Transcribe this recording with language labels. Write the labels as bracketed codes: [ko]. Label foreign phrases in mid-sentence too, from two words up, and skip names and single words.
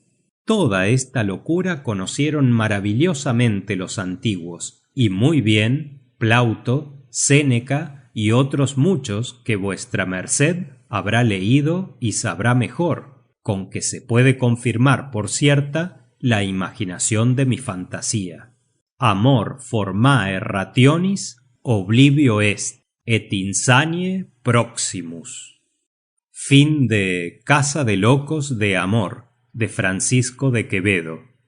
[es] Toda esta locura conocieron maravillosamente los antiguos, y muy bien Plauto, Séneca y otros muchos que vuestra merced habrá leído y sabrá mejor, con que se puede confirmar por cierta la imaginación de mi fantasía. [la] Amor formae rationis, oblivio est, et insanie proximus. [es] Fin de Casa de Locos de Amor, de Francisco de Quevedo.